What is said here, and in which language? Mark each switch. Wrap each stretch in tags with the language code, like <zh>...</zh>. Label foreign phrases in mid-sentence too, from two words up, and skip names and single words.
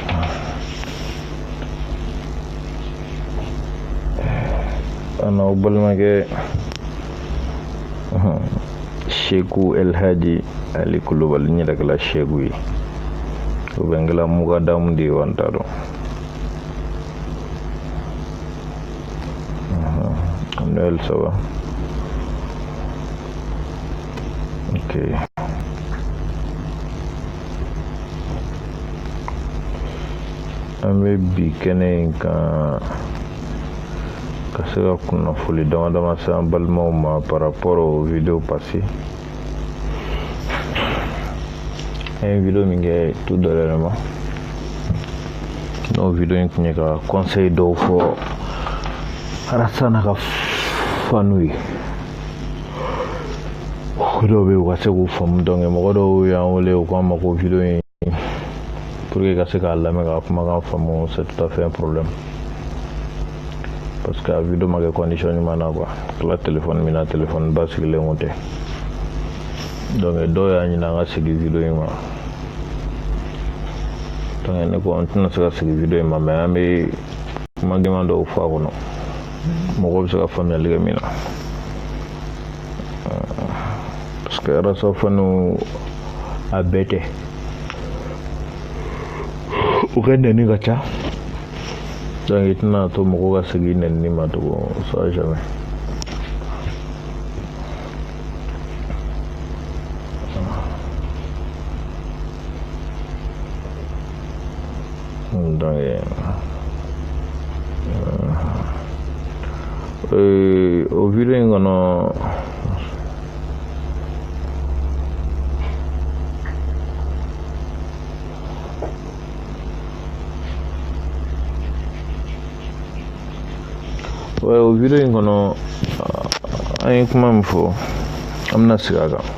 <bm>An balimakɛ Sheku Elhaji Ali Kulubali n yɛrɛ kɛla Sheku ye. O bɛ n kɛla Mugadamu de ye wa n t'a dɔn.</bm> <fr>Noël, ça va? Ok.</fr> <bm>An bɛ bi kɛnɛ in kan ka se ka kunnafoli dama dama se an balimaw ma</bm> <fr>par rapport aux vidéos passées.</fr> <bm>An ye vidéo min kɛ</bm> <fr>tout dernièrement.</fr> <bm>N'o vidéo in tun ye ka conseil dɔw fɔ Alassane ka fanu ye. Mɔgɔ dɔw bɛ yen u ka se k'u faamu donc mɔgɔ dɔw y'an wele u k'an ma ko vidéo in</bm> <fr>pour que</fr> <bm>ka se k'a lamɛn ka kumakan faamu</bm> <fr>c'est tout à fait un problème parce que</fr> <bm>a vidéo ma kɛ condition ɲuman na quoi. Kila téléphone min na téléphone ba sigilen kun tɛ donc dɔw y'a ɲini an ka segin vidéo in ma donc ne ko an tɛna se ka segin vidéo in ma mais an bɛ kuma gɛlɛman dɔw fɔ a kɔnɔ. Mɔgɔ bɛ se ka faamuyali kɛ min na</bm> <fr>parce que</fr> <bm>Arasa fanu a bɛɛ tɛ u ka nɛni ka ca donc i tɛna to mɔgɔ ka segin nɛni ma tugun</bm> <fr>ça jamais.</fr> <bm>Donc o vidéo in kɔnɔ o vidéo in kɔnɔ an ye kuma min fɔ an bɛna sigi a kan.</bm>